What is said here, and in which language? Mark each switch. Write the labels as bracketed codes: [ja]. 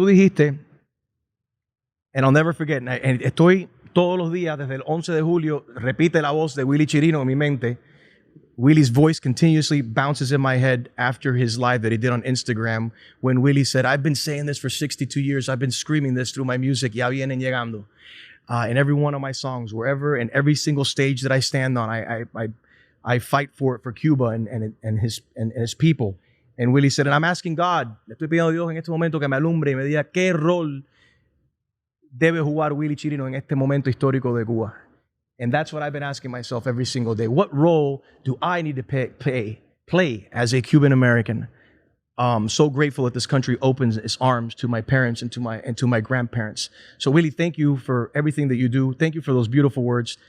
[es] Tú dijiste, [en] and I'll never forget, [es] and estoy todos los días desde el 11 de julio, repite la voz de Willy Chirino en mi mente. [en] Willy's voice continuously bounces in my head after his live that he did on Instagram when Willy said, I've been saying this for 62 years. I've been screaming this through my music. [es] Ya vienen llegando. [en] In every one of my songs, wherever, in every single stage that I stand on, I fight for Cuba and his people. And Willy said, and I'm asking God, [es] le estoy pidiendo a Dios en este momento que me alumbre y me diga qué rol debe jugar Willy Chirino en este momento histórico de Cuba. [en] And that's what I've been asking myself every single day. What role do I need to play as a Cuban American? So grateful that this country opens its arms to my parents and to my grandparents. So Willy, thank you for everything that you do. Thank you for those beautiful words.